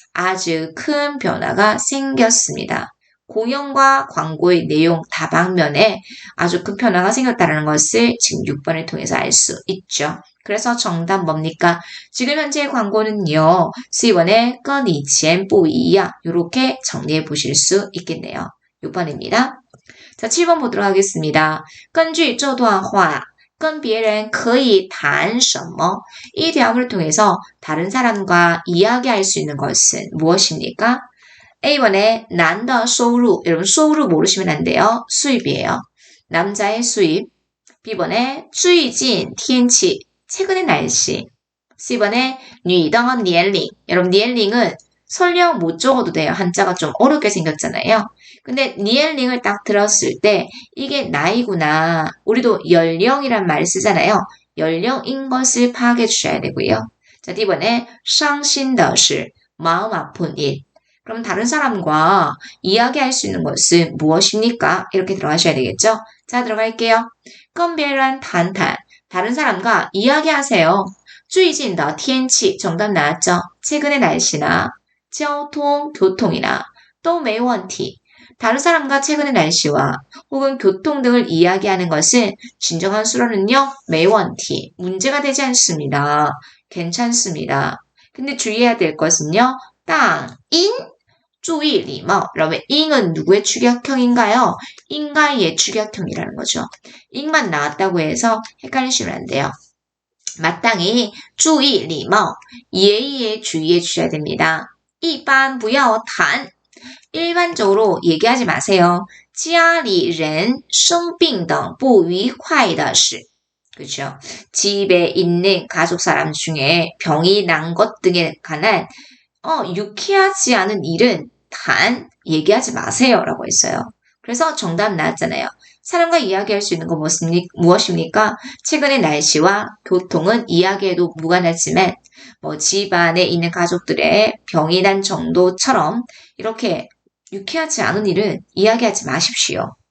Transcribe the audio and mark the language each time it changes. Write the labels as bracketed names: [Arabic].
[Korean] 아주 큰 변화가 생겼습니다. 공연과 광고의 내용 다방면에 아주 큰 변화가 생겼다는 것을 지금 6번을 통해서 알 수 있죠. 그래서 정답 뭡니까? 지금 현재의 광고는요. 4번의 [Chinese] 跟以前不一样 [Korean] 이렇게 정리해 보실 수 있겠네요. 6번입니다. 자, 7번 보도록 하겠습니다. [Chinese] 根据这段话跟别人可以谈什么? [Korean] 이 대화를 통해서 다른 사람과 이야기할 수 있는 것은 무엇입니까? A번에 [Chinese] 男的收入, [Korean] 여러분 收入 모르시면 안 돼요. 수입이에요. 남자의 수입. B번에 [Chinese] 最近天气, [Korean] 최근의 날씨. C번에 [Chinese] 女的年龄, [Korean] 여러분年龄은 설령 못 적어도 돼요. 한자가 좀 어렵게 생겼잖아요. 근데 니엘링을 딱 들었을 때 이게 나이구나. 우리도 연령이란 말 쓰잖아요. 연령인 것을 파악해 주셔야 되고요. 자, D번에 [Chinese] 伤心的事, [Korean] 마음 아픈 일. 그럼 다른 사람과 이야기할 수 있는 것은 무엇입니까? 이렇게 들어가셔야 되겠죠? 자, 들어갈게요. [Chinese] 跟别人谈谈, [Korean] 다른 사람과 이야기하세요. [Chinese] 最近的天气, [Korean] 정답 나왔죠? 최근의 날씨나 交通, 교통이나 [Chinese] 都没问题. [Korean] 다른 사람과 최근의 날씨와 혹은 교통 등을 이야기하는 것은 진정한 수로는요. [Chinese] 没问题, [Korean] 문제가 되지 않습니다. 괜찮습니다. 근데 주의해야 될 것은요. [Chinese] 当인, 注意礼貌. [Korean] 여러분, 인은 누구의 축약형인가요? 인가의 축약형이라는 거죠. 인만 나왔다고 해서 헷갈리시면 안 돼요. 마땅히 [Chinese] 注意礼貌, [Korean] 예의에 주의해 주셔야 됩니다. [Chinese] 一般不要谈, [Korean] 일반적으로 얘기하지 마세요. [Chinese] 家里人生病等不愉快的事. [Korean] 그렇죠? 집에 있는 가족 사람 중에 병이 난 것 등에 관한 유쾌하지 않은 일은 단 얘기하지 마세요 라고 했어요. 그래서 정답 나왔잖아요. 사람과 이야기할 수 있는 건 무엇입니까? 최근의 날씨와 교통은 이야기에도 무관하지만 집안에 있는 가족들의 병이 난 정도처럼 이렇게 유쾌하지 않은 일은 이야기하지 마십시오.